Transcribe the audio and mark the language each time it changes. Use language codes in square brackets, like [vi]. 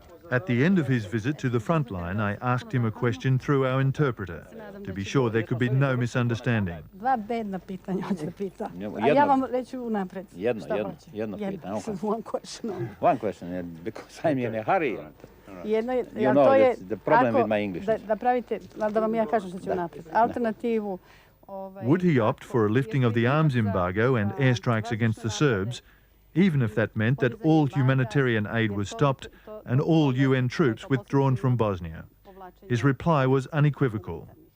[en] At the end of his visit to the front line, I asked him a question through our interpreter, to be sure there could be no misunderstanding. [sr] Dva bedna pitanja hoću da pitam. A ja vam reću unapred. Jedno pitanje. [en] One question. One question, because I'm in a hurry. [sr] Jedno je, [en] You know, that's the problem with my English. [sr] Da pravite, da vam ja kažem što ću unapred. Alternativu. [en] Would he opt for a lifting of the arms embargo and airstrikes against the Serbs, even if that meant that all humanitarian aid was stopped and all UN troops withdrawn from Bosnia? His reply was unequivocal.